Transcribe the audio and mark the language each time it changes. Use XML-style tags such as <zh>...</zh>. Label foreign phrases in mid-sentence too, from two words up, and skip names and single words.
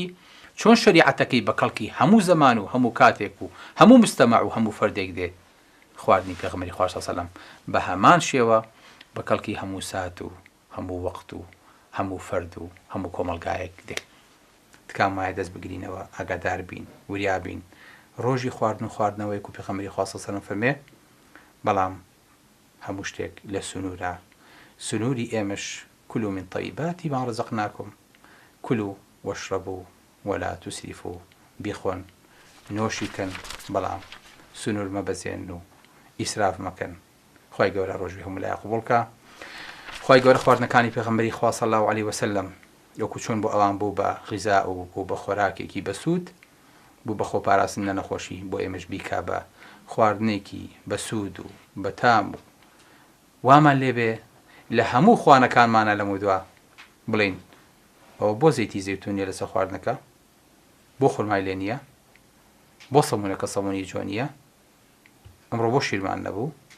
<ckb>چۆن شریعەتەکەی بە کەڵکی هەموو زەمان و هەموو کاتێک و هەموو مستەمع و هەموو فەردێک دێت، خواردنی پێغەمبەری خوا</ckb> <ar>صلی الله علیه وسلم</ar> <ckb>بە هەمان شێوە بە کەڵکی هەموو سات و هەموو وەقت و هەموو فەرد و هەموو کۆمەلگایەک دێت. تکام وایە دەست بگرینەوە، ئاگادار بین، وریا بین. ڕۆژی خواردن و خواردنەوەی و پێغەمبەری خوا</ckb> <ar>صلی الله علیه وسلم</ar> <ckb>فەرمێ بەڵام هەموو شتێک لە سنوورە. سنووری ئێمەش</ckb> <ar>كلوا من طيبات ما رزقناكم كلوا واشربوا ولا تسرفوا.</ar> <ckb>بیخۆن نۆشی کەن بەڵام سنوور مەبەزێن و ئیسراف مەکەن. خی گەورە ڕۆژی هەموو لای قبوڵکە. خی گەورە خواردنەکانی پێغەمبەری خوا</ckb> <ar>صلی الله علیه وسلم</ar> <ckb>وەکو چۆن بۆ ئەوان بوو بە غیزا و بوو بە خۆراکێکی بەسوود، بوو بە خۆپاراستن لە نەخۆشی، بۆ ئێمەش بیکا بە خواردنێکی بەسوود و بەتام و وامان لێبێ لە هەموو خوانەکانمانە لە مودووە بڵین ئەوە بۆ زەیتی زەیتونیە لەسەر خواردنەکە، بۆ خورمای لێ نییە، بۆ سەمونەکە سەمونی جۆ نییە، ئەمڕۆ بۆ شیرمان نەبوو.</ckb>